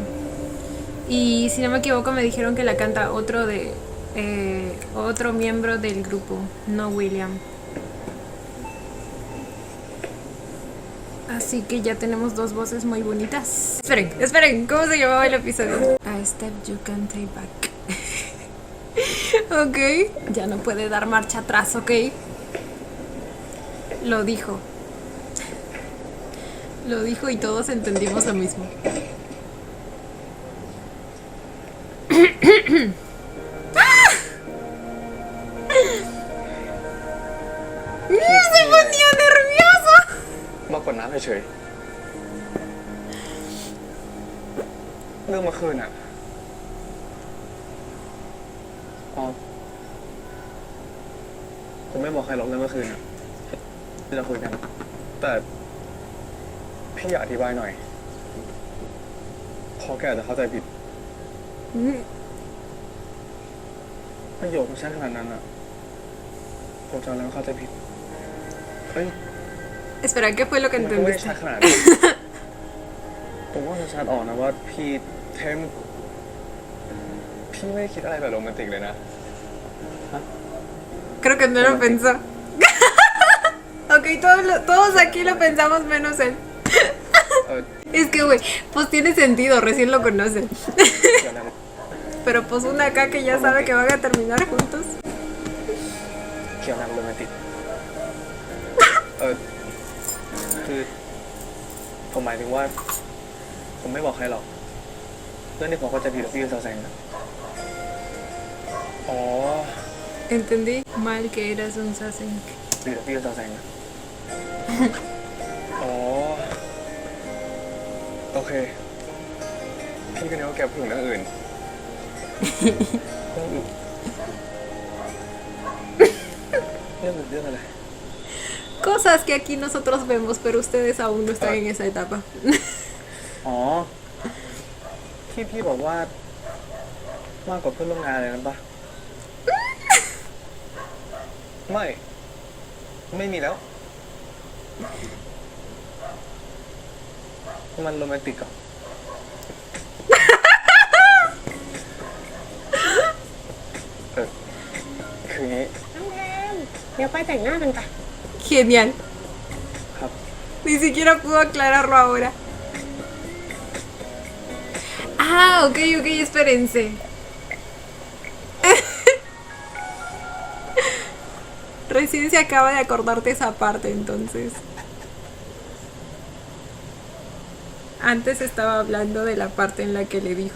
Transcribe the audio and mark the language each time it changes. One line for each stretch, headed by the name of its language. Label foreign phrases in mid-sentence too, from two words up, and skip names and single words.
Spanish: Y si no me equivoco me dijeron que la canta otro miembro del grupo, no William. Así que ya tenemos dos voces muy bonitas. Esperen, ¿cómo se llamaba el episodio?
English: A step you can take back.
Spanish: Ok, ya no puede dar marcha atrás, ok. Lo dijo y todos entendimos lo mismo. Se ponía nervioso.
Thai: มากดน้ำเฉยๆเรื่องเมื่อคืนอ่ะอ๋อผมไม่บอกใครหรอกเรื่องเมื่อคืนอ่ะที่เราคุยกันแต่พี่อยากอธิบายหน่อยเพราะแกอาจจะเข้าใจผิดประโยคมันชัดขนาดนั้นอ่ะผมจำแล้วเข้าใจผิดเฮ้ย
Spanish: Espera, ¿qué fue lo que
Thai: มันก็ไม่ได้
Spanish: entendiste?
Thai: ชัดขนาดนั้นผมว่าชัดออกนะว่าพี่เทมพี่ไม่ได้คิดอะไรแบบโรแมนติกเลยนะ
Spanish: Creo que no lo pensó. Ok, todos aquí lo pensamos menos él.
Thai: เออ
Spanish: Es que, güey, pues tiene sentido, recién lo conocen.
Thai: เดี๋ยวนะ
Spanish: Pero pues una acá que ya sabe que van a terminar juntos.
Thai: เกี่ยวกับโรแมนติกคือผมหมายถึงว่า ผมไม่บอกใครหรอกเรื่องที่ผมเข้าใจผิดกับพี่ซาแซงนะอ๋อ
Spanish: Entendí mal que eras un sasen.
Thai: ผิดกับพี่ซาแซงนะอ๋อโอเคพี่ก็นึกว่าแกพูดถึงเรื่องอื่นเรื่องอื่นเรื่องอะไร
Spanish: Cosas que aquí nosotros vemos, pero ustedes aún no están en esa etapa.
Thai: อ๋อที่พี่บอกว่ามากกว่าเพื่อนร่วมงานเลยนะปะไม่มีแล้ว มันโรแมนติกเหรอ คืองี้ น้องแทนเดี๋ยวไปแต่งหน้ากันค่ะ
Spanish: Genial.
Thai: ครับ
Spanish: Ni siquiera pudo aclararlo ahora. Ah, ok, espérense. Recién se acaba de acordarte esa parte, entonces. Antes estaba hablando de la parte en la que le dijo.